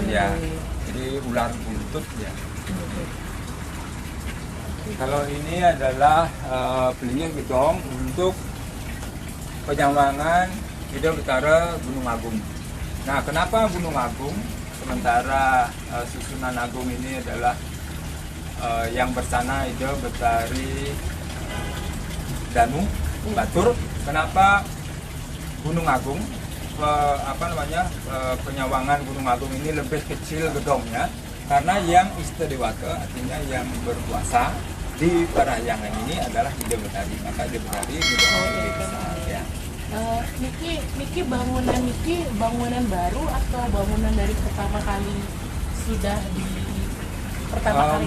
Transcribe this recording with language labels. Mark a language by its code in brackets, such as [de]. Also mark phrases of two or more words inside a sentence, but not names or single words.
[id] ya. Jadi ular buntut ya. Kalau ini adalah pelinggih gedong untuk penyambangan Ida Betara Gunung Agung. Nah, kenapa Gunung Agung? Sementara susunan agung ini adalah yang bersana Ida Betari Danu Batur. kenapa Gunung Agung, penyawangan Gunung Agung ini lebih kecil gedongnya? Karena yang istedewata, artinya yang berkuasa di Parahyangan ini adalah Ide Betari. Maka Ide Betari gedongnya lebih besar ya. Niki bangunan baru atau bangunan dari pertama kali sudah di pertama kali?